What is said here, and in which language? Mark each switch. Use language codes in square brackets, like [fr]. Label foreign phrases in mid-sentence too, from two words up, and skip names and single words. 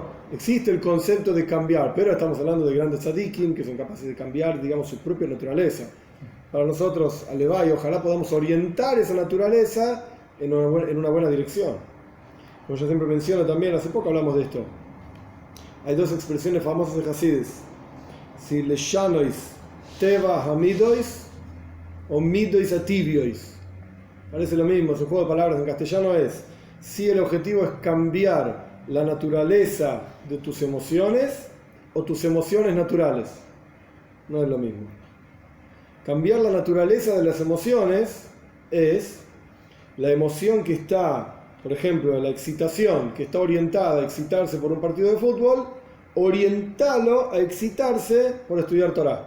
[es] Existe el concepto de cambiar, pero estamos hablando de grandes tzadikim que son capaces de cambiar, digamos, su propia naturaleza. Para nosotros, Alevay, ojalá podamos orientar esa naturaleza en una buena dirección. Como yo siempre menciono también, hace poco hablamos de esto. Hay dos expresiones famosas de Hasidis. [he] צי לשנות טבע המידות או מידות הטבעיות. [es] Parece lo mismo, su juego de palabras en castellano es: si el objetivo es cambiar la naturaleza de tus emociones o tus emociones naturales. No es lo mismo. Cambiar la naturaleza de las emociones es la emoción que está, por ejemplo, la excitación, que está orientada a excitarse por un partido de fútbol, orientarlo a excitarse por estudiar Torah.